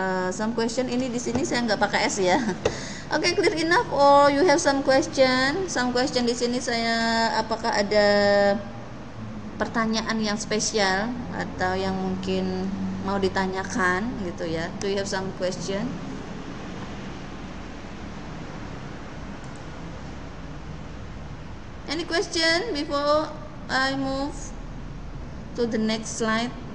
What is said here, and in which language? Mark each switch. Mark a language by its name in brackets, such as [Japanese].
[English] Some question [Indonesian] ini di sini saya nggak pakai s ya. Oke, [English] clear enough or you have some question? Some question [Indonesian] di sini saya apakah ada pertanyaan yang spesial atau yang mungkin mau ditanyakan gitu ya. [English] Do you have some question? Any question before I move to the next slide?